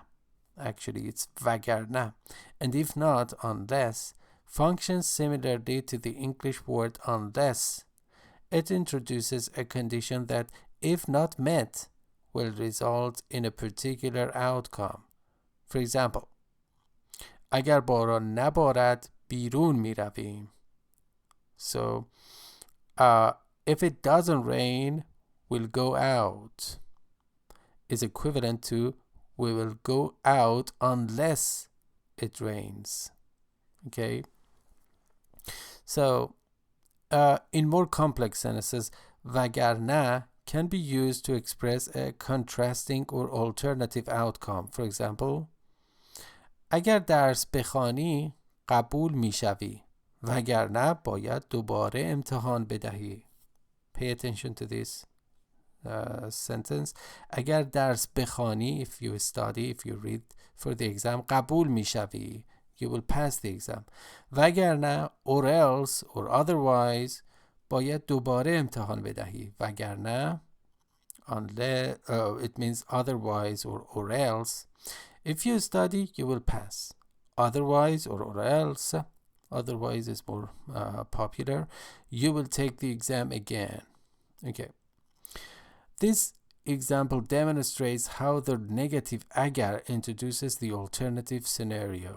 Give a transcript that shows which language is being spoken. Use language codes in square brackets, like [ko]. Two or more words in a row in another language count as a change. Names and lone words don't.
[en] Actually, it's vagar na. And if not, unless, functions similarly to the English word unless. It introduces a condition that, if not met, will result in a particular outcome. For example, [fa] اگر باران نبارد بیرون می رویم. [en] So, if it doesn't rain, we'll go out. Is equivalent to we will go out unless it rains. Okay. So, in more complex sentences, وگرنه can be used to express a contrasting or alternative outcome. For example, [fa] اگر درس بخوانی قبول میشوی وگرنه باید دوباره امتحان بدهی. [en] Pay attention to this sentence. [fa] اگر درس بخوانی, [en] if you study, if you read for the exam, [fa] قبول میشوی, [en] you will pass the exam. وگرنه, or else, or otherwise, [fa] باید دوباره امتحان بدهی. وگرنه, [en] unless, it means otherwise or else. If you study, you will pass. Otherwise or else, otherwise is more popular, you will take the exam again. Okay. This example demonstrates how the negative agar introduces the alternative scenario.